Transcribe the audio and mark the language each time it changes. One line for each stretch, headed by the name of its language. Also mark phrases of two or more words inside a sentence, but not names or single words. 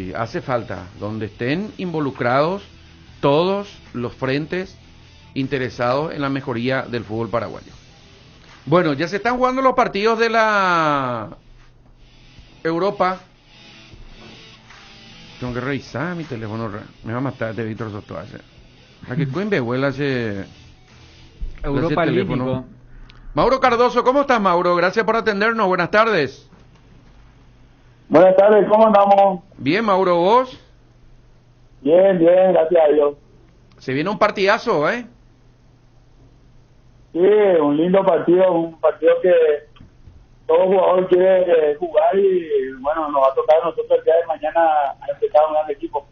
Spanish: Y hace falta, donde estén involucrados todos los frentes interesados en la mejoría del fútbol paraguayo. Bueno, ya se están jugando los partidos de la Europa. Tengo que revisar mi teléfono. Me va a matar de Víctor Soto. ¿A qué cuembe vuela ese Europa teléfono? Límico. Mauro Cardoso, ¿cómo estás, Mauro? Gracias por atendernos. Buenas tardes. Buenas tardes, ¿cómo andamos? Bien, Mauro, ¿vos? Bien, bien, gracias a Dios. Se viene un partidazo, ¿eh? Sí, un lindo partido, un partido que todo jugador quiere jugar y bueno, nos va a tocar a nosotros el día de mañana a empezar un gran equipo.